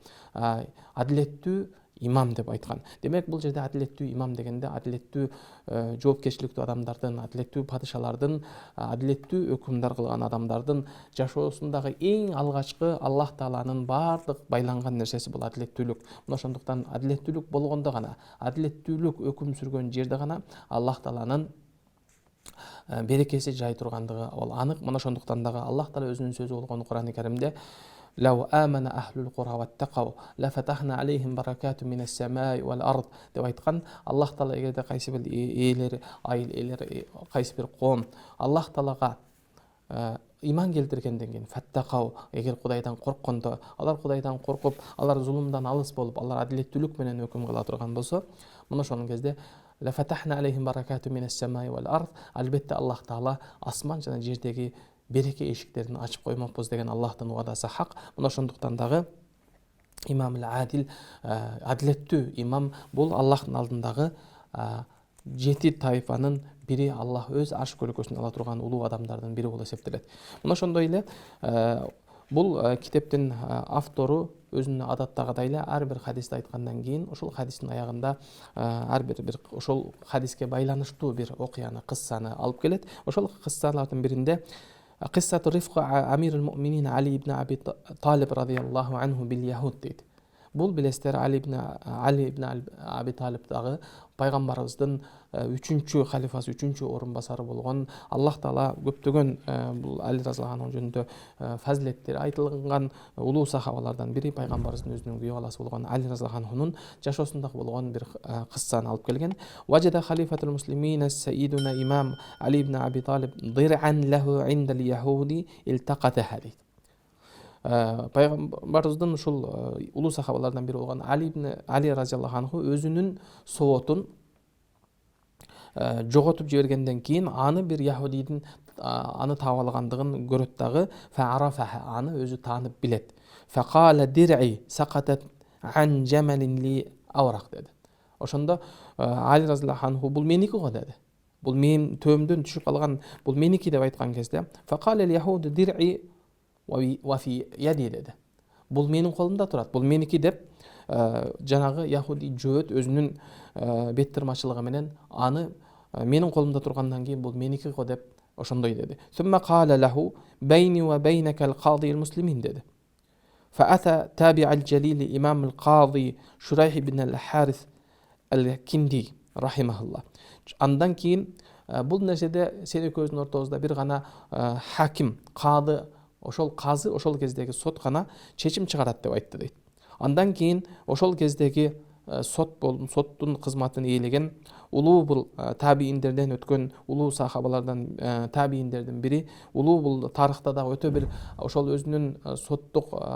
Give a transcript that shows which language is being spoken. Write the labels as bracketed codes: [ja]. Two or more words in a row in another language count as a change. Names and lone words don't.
[ky] Адилеттүү имам деп айткан. Демек бул жерде адилеттүү имам дегенде адилеттүү жоопкерчиликтүү адамдардын, адилеттүү падышалардын, адилеттүү өкүмдар кылган адамдардын жашоосундагы эң алгачкы Аллах Тааланын бардык байланган нерсеси бул адилеттүүлүк. Мына ошондуктан адилеттүүлүк болгондо гана, адилеттүүлүк өкүм сүргөн жерде гана Аллах Тааланын берекеси жай тургандыгы ал анык. Мына ошондуктан дагы Аллах Таала өзүнүн сөзү болгон Кур'ан-ы Каримде [ar] لو آمن أهل القرى واتقوا لفتحنا عليهم بركات من السماء والأرض [ky] деп айткан. Аллах Таала эгерде кайсы бир ээлер, айыл ээлер, кайсы бир коом Аллах Таалага иман келтиргенден кийин, фаттакау, эгер Кудайдан корккондо, алар Кудайдан коркуп, алар зулумдан алыс болуп, алар адилеттүүлүк менен өкүм кыла турган болсо, мына ошонун кезде [ar] لفتحنا عليهم بركات من السماء والأرض, [ky] албетте Аллах Таала асман жана жердеги береке эшиктерин ачып коймокпуз деген Аллахтын уадасы хак. Мына ошондуктан дагы имам адил, адилеттүү имам бул Аллахтын алдындагы 7 тайфанын бири, Аллах өз арш көлөкөсүнө ала турган улуу адамдардын бири болуп эсептелет. Мына ошондой эле бул китептин автору өзүнүн адаттагыдай эле ар бир хадисти айткандан кийин ошол хадистин аягында ар бир ошол хадиске байланыштуу бир окуяны, кыссаны алып келет. Ошол кыссалардын биринде [ar] قصة رفق أمير المؤمنين علي بن أبي طالب رضي الله عنه باليهود дейт. [ky] Бул билесиздер Али ибн Аби Талибдагы пайгамбарыбыздын 3-чү халифасы, 3-чү орун басары болгон, Аллах Таала көптөгөн бул Али [ar] رضي الله عنه [ky] жөнүндө фазилеттери айтылган улуу сахабалардан бири, пайгамбарыбыздын өзүнүн күйөө баласы болгон Али [ar] رضي الله عنه [ky] жашоосунда болгон бир кыссаны алып келген. [ar] وجد خليفة المسلمين سيدنا إمام علي بن أبي طالب درعا له عند اليهودي التقطها дейт. [ky] Пайгамбарыбыздын ушул улуу сахабалардан бири болгон Али [ar] رضي الله عنه [ky] өзүнүн соотун жоготуп жибергенден кийин аны бир яхудийдин аны таап алгандыгын көрөт дагы, фаарафаха, аны өзү таанып билет. [ar] فقال درعي سقطت عن جمل لي أورق деди. [ky] Ошондо Али [ar] رضي الله عنه [ky] бул меники го деди. Бул менин төбөмдөн түшүп калган, бул меники деп айткан кезде, [ar] فقال اليهود درعي وفي يدي деди. [ky] Бул менин колумда турат, бул меники деп жанагы яхуди жөөт өзүнүн бет тырмачылыгы менен аны менин колумда тургандан кийин бул меники го деп ошондой деди. [ar] ثم قال له بيني وبينك القاضي المسلمين деди. فأتى التابعي الجليل إمام القاضي شريح بن الحارث الكندي رحمه الله. [ky] Андан кийин бул нерседе сен экөөбүздүн ортобузда бир гана хаким, кады, ошол казы ошол кездеги сот гана чечим чыгарат деп айтты дейт. Андан кийин ошол кездеги соттун кызматын ээлеген улуу бул табииндерден өткөн улуу сахабалардан табииндердин бири, улуу бул тарыхта да өтө бир ошол өзүнүн соттук